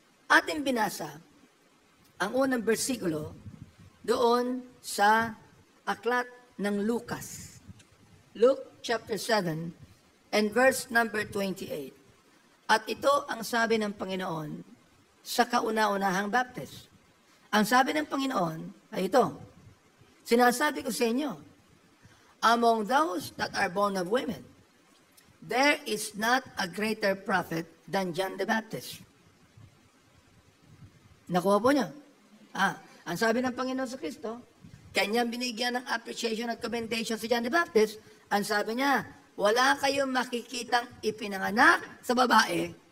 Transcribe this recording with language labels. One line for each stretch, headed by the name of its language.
Filipino: Ating binasa ang unang bersikulo doon sa aklat ng Lucas.
English: Luke chapter 7 and verse number 28.
Filipino: At ito ang sabi ng Panginoon sa kauna-unahang Baptist. Ang sabi ng Panginoon ay ito. Sinasabi ko sa inyo,
English: among those that are born of women, there is not a greater prophet than John the Baptist.
Filipino: Nakuha po niyo? Ang sabi ng Panginoon sa Kristo, kanyang binigyan ng appreciation at commendation si John the Baptist, ang sabi niya, wala kayong makikitang ipinanganak sa babae